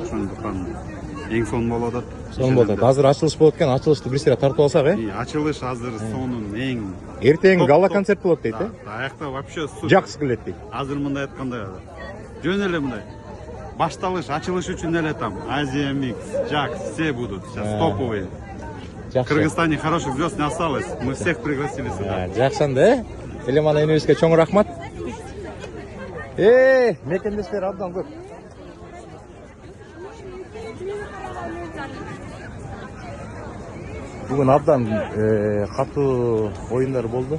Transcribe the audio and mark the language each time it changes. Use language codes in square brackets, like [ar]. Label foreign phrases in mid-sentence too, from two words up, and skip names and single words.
[ky] Ошондуктан эң сонун болуп атат. Сонун болду. Азыр ачылыш болот экен, ачылышты бир сыйра тартып алсак, Ачылыш азыр сонун эң. Эртең гала концерт болот дейт, Аякта [ru] вообще супер. [ky] Жакшы келет дейт. Азыр мындай айтканда жөн эле мындай башталыш, ачылыш үчүн эле там Азия Микс, Жакс, [ru] все будут сейчас топовые. В Кыргызстане хороших звезд не осталось. Мы всех пригласили сюда. [ky] Жакшанда, Элеман энебизге чоң рахмат. Мекендештер абдан көп. Бүгүн абдан катуу оюндар болду.